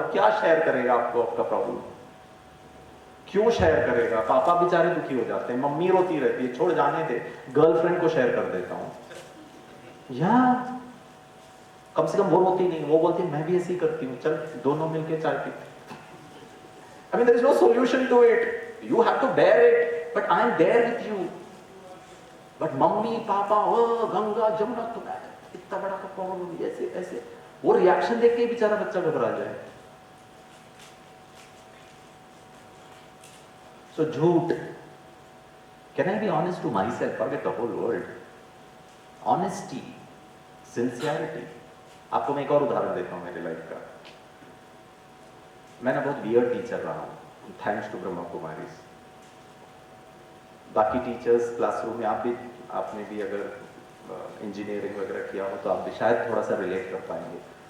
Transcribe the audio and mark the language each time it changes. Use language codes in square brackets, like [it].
[hi] क्या शेयर करेगा आपको आपका प्रॉब्लम? क्यों शेयर करेगा? पापा बेचारे दुखी हो जाते हैं, मम्मी रोती रहती है, छोड़ जाने दे, गर्लफ्रेंड को शेयर कर देता हूं। या कम से कम वो रोती नहीं, वो बोलती मैं भी ऐसी करती हूँ, चल दोनों मिलके चाय पीते। [en] I mean there is no solution to it, you have to bear it, but I am there with you। [hi] but mummy papa ओ गंगा जमुना तुम्हें इतना बड़ा प्रॉब्लम, ऐसे ऐसे, वो रिएक्शन देख के बेचारा बच्चा घबरा जाए। [en] So झूठ, can I be honest to myself? Forget the whole world। Honesty, sincerity। [hi] आपको मैं एक और उदाहरण देता हूँ मेरे लाइफ का। मैं ना बहुत वियर्ड टीचर रहा हूँ, थैंक्स टू ब्रह्मा कुमारी। बाकी टीचर्स क्लासरूम में आपने भी अगर इंजीनियरिंग वगैरह किया हो तो आप भी शायद थोड़ा सा रिलेट कर पाएंगे।